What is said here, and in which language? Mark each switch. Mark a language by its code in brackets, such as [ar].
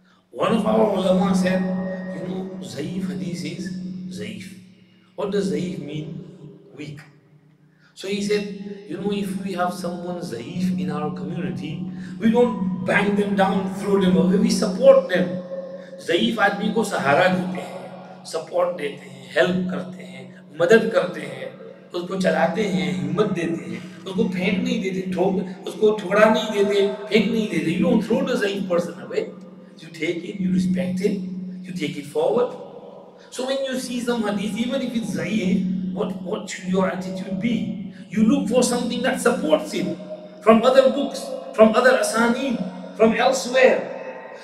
[en] One of our ulama said, Zaif Hadith is Zaif. What does Zaif mean? Weak. So he said, if we have someone zaif in our community, we don't bang them down, throw them away, we support them. [hi] Zaif आदमी को सहारा देते हैं, support देते हैं, help करते हैं, मदद करते हैं, उसको चलाते हैं, हिम्मत देते हैं, उसको फेंक नहीं देते, उसको ठुकरा नहीं देते, फेंक नहीं देते. [en] You don't throw the zaif person away. You take it, you respect it, you take it forward. So when you see some hadith, even if it's zaif, what should your attitude be? You look for something that supports it from other books, from other asanid, from elsewhere.